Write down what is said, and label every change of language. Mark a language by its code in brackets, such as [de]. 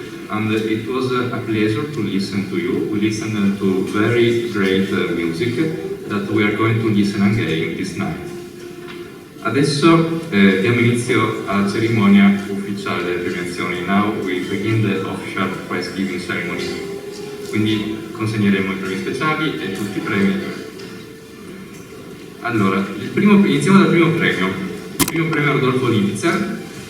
[en] And it was a pleasure to listen to you. We listened to very great music that we are going to listen again this night. [it] Adesso diamo inizio alla cerimonia ufficiale delle premiazioni. [en] Now we begin the official prize giving ceremony. [it] Quindi consegneremo i premi speciali e tutti i premi. Allora, iniziamo dal primo premio. Il primo premio Rodolfo Lipitzer.